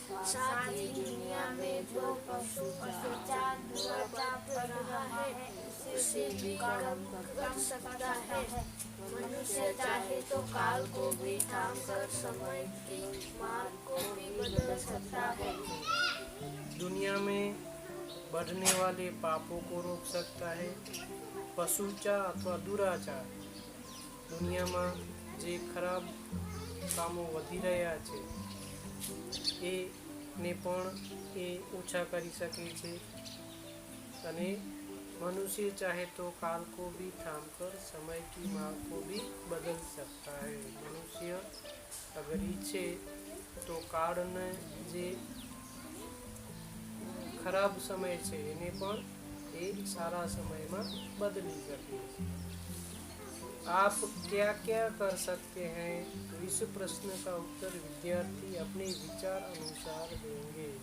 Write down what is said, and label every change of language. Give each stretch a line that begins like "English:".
Hindi: साथ ही दुनिया में जो पशुचार दुराचार कर रहा है उसे भी कम कर सकता है. मनुष्य चाहे तो काल को भी थाम कर समय की मार्ग को भी बदल सकता है. दुनिया में बढ़ने वाले पापों को रोक सकता है. पशुचार अथवा दुराचार,
Gujarati: દુનિયામાં જે ખરાબ કામો વધી રહ્યા છે એને પણ એ ઓછા કરી શકે છે.
Hindi: અને मनुष्य चाहे तो काल को भी थाम कर समय की मार्ग को भी बदल सकता है. मनुष्य अगर इच्छे तो
Gujarati: काળને જે ખરાબ સમય છે એને પણ એ સારા સમયમાં બદલી શકે છે.
Hindi: आप क्या क्या कर सकते हैं? तो इस प्रश्न का उत्तर विद्यार्थी अपने विचार अनुसार देंगे.